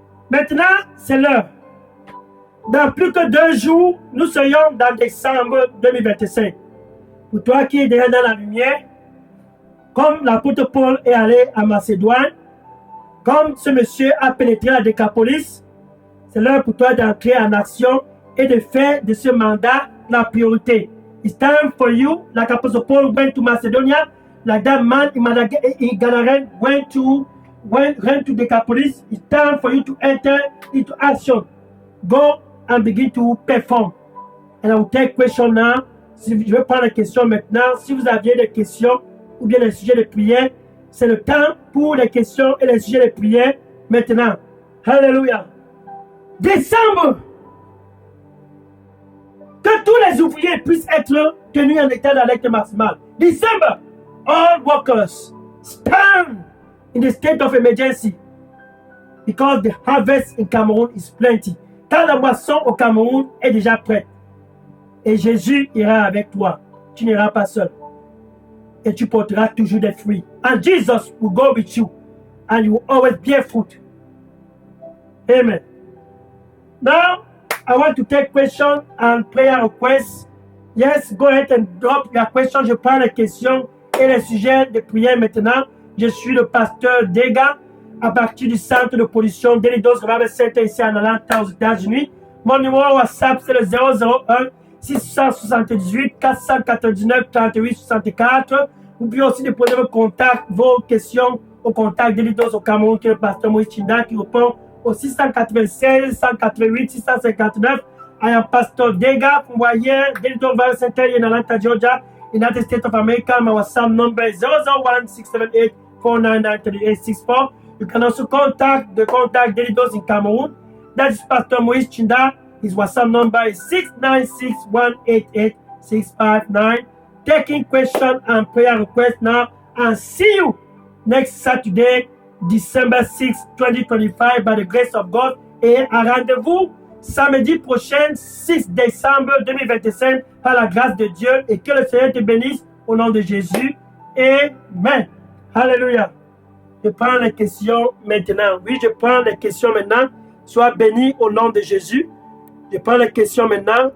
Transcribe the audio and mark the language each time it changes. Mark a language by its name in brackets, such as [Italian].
[French] Maintenant, c'est l'heure. Dans plus que 2 jours, nous serions dans décembre 2025. Pour toi qui es déjà dans la lumière, comme l'apôtre Paul est allé à Macédoine, comme ce monsieur a pénétré la Décapolis, c'est l'heure pour toi d'entrer en action et de faire de ce mandat la priorité. [English] It's time for you, like Apostle Paul went to Macedonia, like that man in Gadarène went to Decapolis. It's time for you to enter into action. Go and begin to perform. And I will take question now. [French] Je vais prendre la question maintenant. Si vous aviez des questions ou bien des sujets de prière, c'est le temps pour les questions et les sujets de prière maintenant. Hallelujah. Décembre. Que tous les ouvriers puissent être tenus en état d'alerte maximale. [English] December, all workers stand in the state of emergency because the harvest in Cameroon is plenty. [French] Car la moisson au Cameroun est déjà prête. Et Jésus ira avec toi. Tu n'iras pas seul. Et tu porteras toujours des fruits. [English] And Jesus will go with you. And you will always bear fruit. Amen. Now, I want to take questions and prayer requests. Yes, go ahead and drop your questions. [French] Je prends les questions et les sujets de prière maintenant. Je suis le pasteur Dega à partir du centre de pollution d'Elidos Revival Center ici en Atlanta aux États-Unis. Mon numéro WhatsApp c'est le 001 678 499 38 64. Vous pouvez aussi déposer vos questions au contact d'Elidos au Cameroun qui est le pasteur Moïse Chinda qui répond au 696 188 659. [English] I am Pastor Dega from Wire, Delidos Revival Center in Atlanta, Georgia, United States of America. My WhatsApp number is 001 678 499 3864. You can also contact Delidos in Cameroon. That is Pastor Moïse Chinda. His WhatsApp number is 696 188 659. Taking questions and prayer requests now. And see you next Saturday, December 6, 2025, by the grace of God. [French] Et un rendez-vous samedi prochain, 6 décembre 2025, par la grâce de Dieu. Et que le Seigneur te bénisse au nom de Jésus. Amen. Alléluia. Je prends les questions maintenant. Oui, je prends les questions maintenant. Sois béni au nom de Jésus. Je prends les questions maintenant.